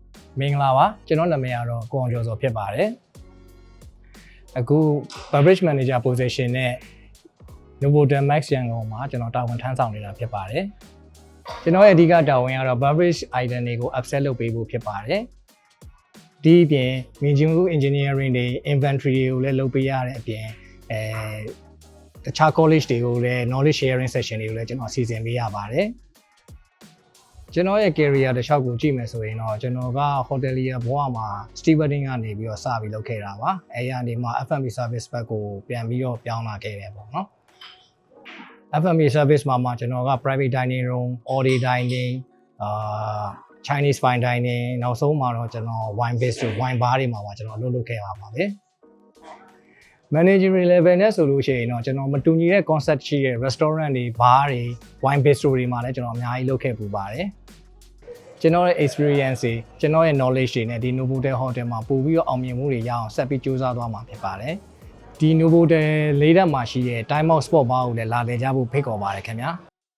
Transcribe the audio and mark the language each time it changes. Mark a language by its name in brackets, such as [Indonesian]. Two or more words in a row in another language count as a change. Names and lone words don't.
[Burmese] မင်္ဂလာပါကျွန်တော်နာမည်ကတော့ကိုအောင်ကျော်စောဖြစ်ပါတယ်အခု [English] beverage manager position [Burmese] နဲ့ Novotel Max ရန်ကုန်မှာကျွန်တော်တာဝန်ထမ်းဆောင်နေတာဖြစ်ပါတယ်ကျွန်တော်ရဲ့အဓိကတာဝန်ကတော့ [English] beverage item [Burmese] တွေကို upsell လုပ်ပေးဖို့ဖြစ်ပါတယ်ဒီအပြင် [English] Management Engineering [Burmese] တွေ Inventory တွေကိုလည်းလုပ်ပေးရတဲ့အပြင်တခြား college တွေကိုလည်း [English] knowledge sharing session [Burmese] တွေကိုလည်းကျွန်တော်စီစဉ်ပေးရပါတယ်ကျွန်တော်ရဲ့ career တစ်လျှောက်ကိုကြည့်မယ်ဆိုရင်တော့ကျွန်တော်က hotelier ဘဝမှာ stewarding ကနေပြီးတော့စပြီးလုပ်ခဲ့တာပါအဲရနေမှာ [English] F&B service [Burmese] ဘက်ကိုပြန်ပြီးတော့ပြောင်းလာခဲ့တယ်ပေါ့နော် [English] F&B service [Burmese] မှာကျွန်တော်က [English] private dining room, all day dining, Chinese fine dining [Burmese] နောက်ဆုံးမှာတော့ကျွန်တော် [English] wine bistro, wine bar [Burmese] တွေမှာပါကျွန်တော် လုပ်ခဲ့ပါပါတယ် [English] managerial level [Burmese] နဲ့ဆိုလို့ရှိရင်တော့ကျွန်တော်မတူညီတဲ့ concept ရှိတဲ့ restaurant တွေ bar တွေ [English] wine bistro [Burmese] တွေမှာလည်းကျွန်တော်အများကြီးလုပ်ခဲ့ပူပါတယ်ကျွန်တော်ရဲ့ experience တွေကျွန်တော်ရဲ့ knowledge တွေနဲ့ဒီ Novotel Hotel မှာပို့ပြီးတော့အောင်မြင်မှုတွေရအောင်ဆက်ပြီးစူးစမ်းသွားမှာဖြစ်ပါတယ်ဒီ Novotel လေးတက်မှာရှိတဲ့ Time Out Sport Bar ကိုလည်းလာလည်ကြဖို့ဖိတ်ခေါ်ပါတယ်ခင်ဗျာ